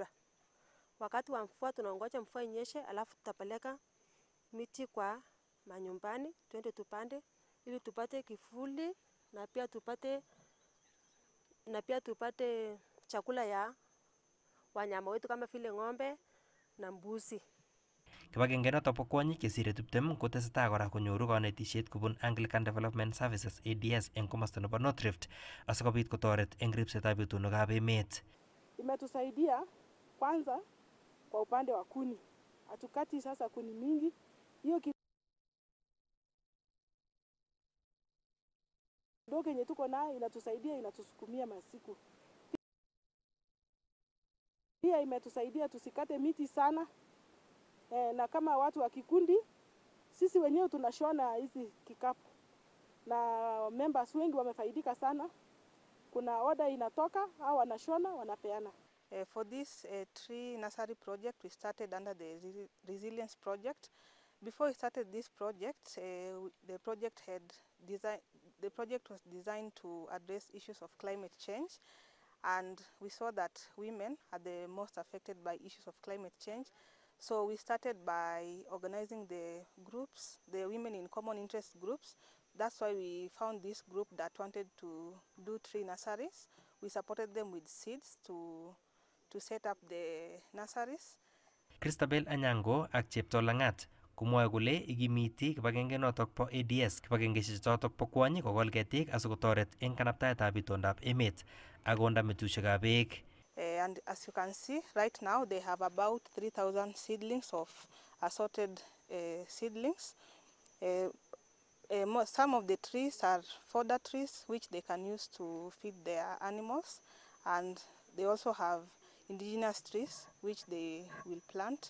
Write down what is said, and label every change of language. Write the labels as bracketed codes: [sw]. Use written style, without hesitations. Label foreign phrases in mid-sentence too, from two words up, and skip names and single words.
[sw] Wakati wa mvua tunaongoja mvua inyeshe, alafu tutapeleka miti kwa manyumbani twende tupande ili tupate kivuli na pia tupate chakula ya wanyama wetu kama vile ng'ombe na mbuzi. [kln] Kibagenge notok bo kwonyik chesire 20 kotesetai kora konyoru konetisiet kobun Anglican Development Services ADS eng komosta nebo North Rift asikobit kotoret eng ribsetab itonwekab emet. [sw] Imetusaidia kwanza kwa upande wa kuni. Hatukati sasa kuni mingi. Hiyo kidogo yenye tuko nayo inatusaidia, inatusukumia masiku. Pia imetusaidia tusikate miti sana. Na kama watu wa kikundi, sisi wenyewe tunashona hizi kikapu. Na members wengi wamefaidika sana. Kuna order inatoka au wanashona wanapeana. [en] For this tree nursery project, we started under the resilience project. Before we started this project, the project was designed to address issues of climate change, and we saw that women are the most affected by issues of climate change. So we started by organizing the groups, the women in common interest groups. That's why we found this group that wanted to do tree nurseries. We supported them with seeds to set up the nurseries. [kln] Christabel Anyango ak Chepto Langat komwoe kole ikimiti kibagenge notok po ADS kibagengeisiek chotok po kwonyik kokol ketik asikotoret eng kanaptaetab itondab emet ak konda metusiekab beek. [en] And as you can see, right now they have about 3,000 seedlings of assorted seedlings. Some of the trees are fodder trees which they can use to feed their animals, and they also have indigenous trees which they will plant.